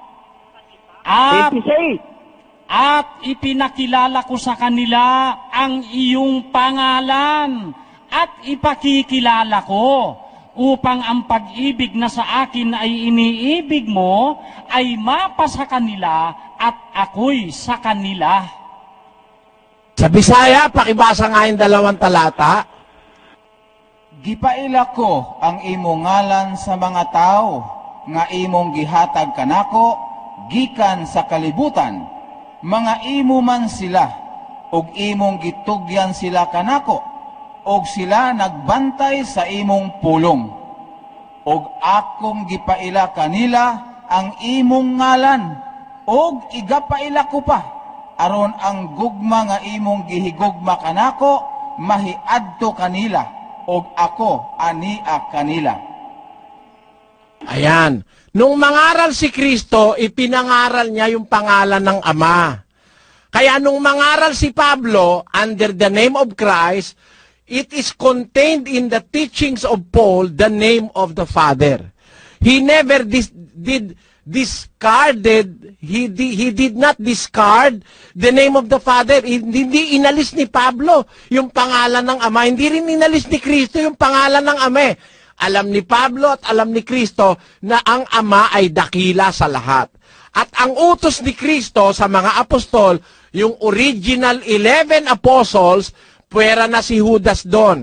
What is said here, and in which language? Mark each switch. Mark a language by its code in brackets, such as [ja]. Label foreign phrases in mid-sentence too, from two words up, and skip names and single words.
[tl] At ipinakilala ko sa kanila ang iyong pangalan. At ipakikilala ko upang ang pag-ibig na sa akin ay iniibig mo ay mapasa kanila at ako'y sa kanila. Sa Bisaya, pakibasa nga yung 2 talata. [ceb] Gipaila ko ang imong ngalan sa mga tao, nga imong gihatag kanako, gikan sa kalibutan. Mga imo man sila, og imong gitugyan sila kanako, og sila nagbantay sa imong pulong. Og akong gipaila kanila ang imong ngalan, og igapaila ko pa, aron ang gugma nga imong gihigugma kanako, mahiadto kanila. Og ako ania kanila. [tl] Ayan. Nung mangaral si Kristo, ipinangaral niya yung pangalan ng Ama. Kaya nung mangaral si Pablo [en] under the name of Christ, it is contained in the teachings of Paul, the name of the Father. He never did not discard the name of the Father. [tl] Hindi inalis ni Pablo yung pangalan ng Ama. Hindi rin inalis ni Kristo yung pangalan ng Ama. Alam ni Pablo at alam ni Kristo na ang Ama ay dakila sa lahat. At ang utos ni Kristo sa mga apostol, yung [en] original 11 apostles, [tl] puwera na si Judas doon.